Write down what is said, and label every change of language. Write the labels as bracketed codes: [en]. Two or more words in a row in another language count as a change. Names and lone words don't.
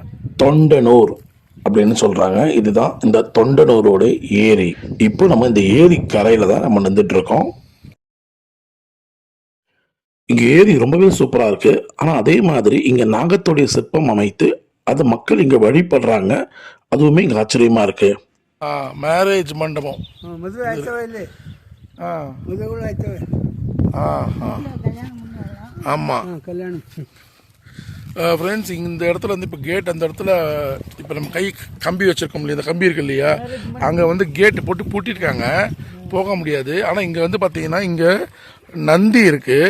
[ta] தொண்டனூர் அப்படின்னு சொல்றாங்க. இதுதான் இந்த தொண்டனூரோட ஏரி. இப்போ நம்ம இந்த ஏரி கரையில தான் நம்ம நின்றுட்டு இருக்கோம். இங்க ஏரி ரொம்பவே சூப்பரா இருக்கு. ஆனா அதே மாதிரி இங்க நாகத்துடைய சிற்பம் அமைத்து அது மக்கள் இங்க வழிபடுறாங்க. அதுவுமே இங்க ஆச்சரியமா இருக்கு. [kn] ಮ್ಯಾರೇಜ್ ಮಂಟಪம். ಮದುವೆ ಆಯ್ತವ ಇಲ್ಲಿ? ಮದುವೆಗಳು ಆಯ್ತವೆ. [ta] ஆமாம் கல்யாணம். ஃப்ரெண்ட்ஸ், இந்த இடத்துல வந்து இப்போ கேட், அந்த இடத்துல இப்போ நம்ம கை கம்பி வச்சுருக்கோம் இல்லையா, இந்த கம்பி இருக்கு இல்லையா, அங்கே வந்து கேட்டு போட்டு பூட்டியிருக்காங்க, போக முடியாது. ஆனால் இங்கே வந்து பார்த்தீங்கன்னா இங்கே நந்தி இருக்குது.